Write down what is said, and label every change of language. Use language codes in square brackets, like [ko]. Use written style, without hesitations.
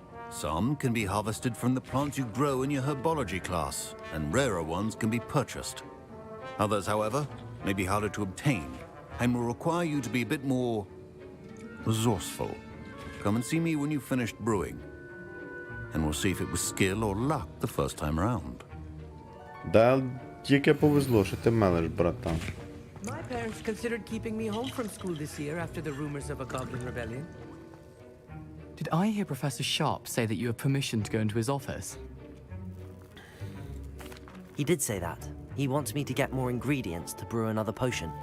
[en] Some can be harvested from the plants you grow in your herbology class, and rarer ones can be purchased. Others, however, may be harder to obtain, and will require you to be a bit more resourceful. Come and see me when you've finished brewing, and we'll see if it was skill or luck the first time round. [uk] Да, тільки повезло, що ти мелеш, братан. [en] My parents considered keeping me home from school this year after the rumors of a goblin rebellion. Did I hear Professor Sharp say that you have permission to go into his office? He did say that. He wants me to get more ingredients to brew another potion.